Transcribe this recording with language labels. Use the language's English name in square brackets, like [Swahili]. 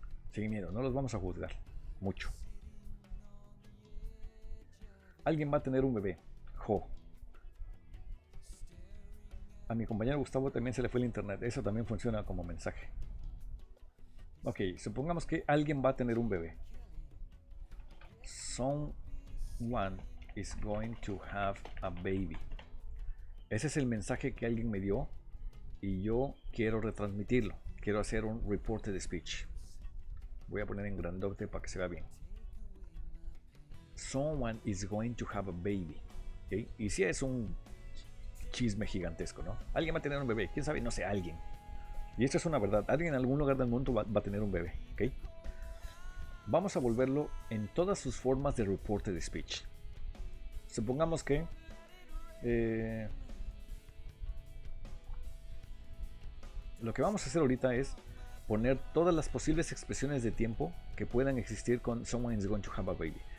[Spanish] Sin miedo, no los vamos a juzgar mucho. Alguien va a tener un bebé. Jo. A mi compañero Gustavo también se le fue el internet. Eso también funciona como mensaje. Ok, supongamos que alguien va a tener un bebé. [English] Someone is going to have a baby. [Spanish] Ese es el mensaje que alguien me dio y yo quiero retransmitirlo. Quiero hacer un reporte de speech. Voy a poner en grandote para que se vea bien. [English] Someone is going to have a baby. ¿Okay? [Spanish] Y si es un chisme gigantesco, ¿no? Alguien va a tener un bebé. ¿Quién sabe? No sé, alguien. Y esto es una verdad. Alguien en algún lugar del mundo va a tener un bebé. ¿Okay? Vamos a volverlo en todas sus formas de reporte de speech. Supongamos que lo que vamos a hacer ahorita es poner todas las posibles expresiones de tiempo que puedan existir con [English] someone is going to have a baby.